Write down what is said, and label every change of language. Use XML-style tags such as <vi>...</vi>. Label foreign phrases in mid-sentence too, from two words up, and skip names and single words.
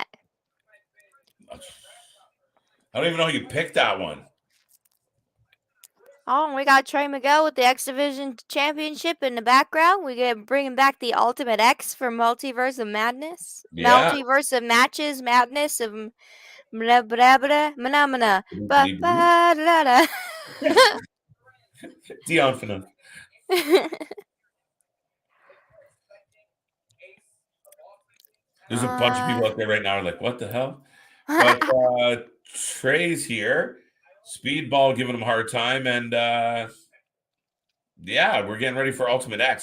<en>I don't even know how you picked that one. Oh, we got Trey Miguel with the X Division Championship in the background. We get bringing back the Ultimate X for Multiverse of Madness. Yeah. Multiverse of Matches, Madness of blah blah blah phenomena. Ba ba da da. Dion Phanon. There's a bunch of people out there right now who are like, what the hell? But Trey's here. Speedball giving him a hard time. And we're getting ready for Ultimate X.</en>